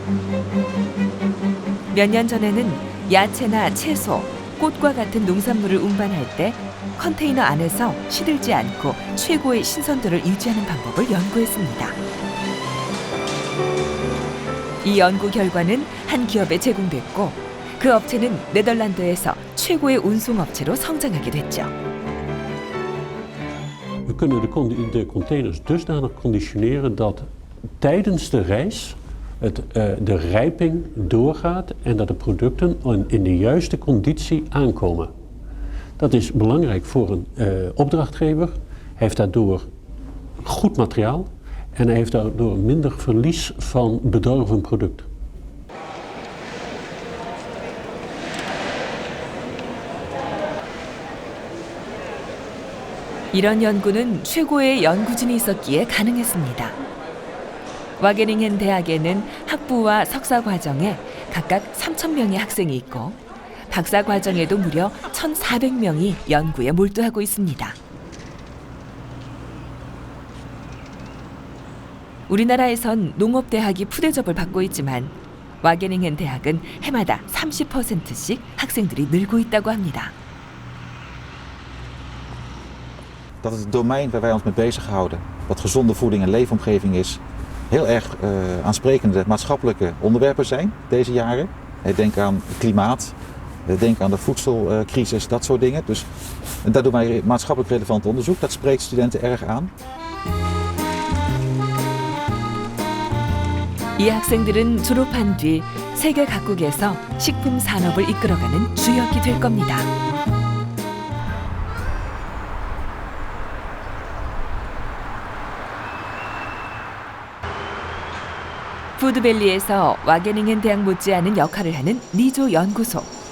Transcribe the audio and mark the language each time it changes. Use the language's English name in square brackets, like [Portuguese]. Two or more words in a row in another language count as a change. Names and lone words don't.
[Korean] 몇 년 전에는 야채나 채소, 꽃과 같은 농산물을 운반할 때 컨테이너 안에서 시들지 않고 최고의 신선도를 유지하는 방법을 연구했습니다. 이 연구 결과는 한 기업에 제공됐고 그 업체는 네덜란드에서 최고의 운송업체로 성장하게 됐죠. [Dutch] We kunnen de containers dusdanig conditioneren dat tijdens de reis de rijping doorgaat en dat de producten in de juiste conditie aankomen. Dat is belangrijk voor een opdrachtgever. Hij heeft daardoor goed materiaal en hij heeft daardoor minder verlies van bedorven product. [Korean] 이런 연구는 최고의 연구진이 있었기에 가능했습니다. 와게닝헨 대학에는 학부와 석사 과정에 각각 3,000명의 학생이 있고 박사 과정에도 무려 1,400명이 연구에 몰두하고 있습니다. 우리나라에선 농업대학이 푸대접을 받고 있지만 와게닝헨 대학은 해마다 30%씩 학생들이 늘고 있다고 합니다. [Dutch] Dat het domein waar wij ons mee bezighouden, wat gezonde voeding en leefomgeving is, heel erg aansprekende maatschappelijke onderwerpen zijn deze jaren. Denk aan klimaat, denk aan de voedselcrisis, dat soort dingen. Dus daar doen wij maatschappelijk relevant onderzoek. Dat spreekt studenten erg aan. [Korean] 이 학생들은 졸업한 뒤 세계 각국에서 식품 산업을 이끌어가는 주역이 될 겁니다. 푸드밸리에서 와게닝헨 대학 못지않은 역할을 하는 니조 연구소.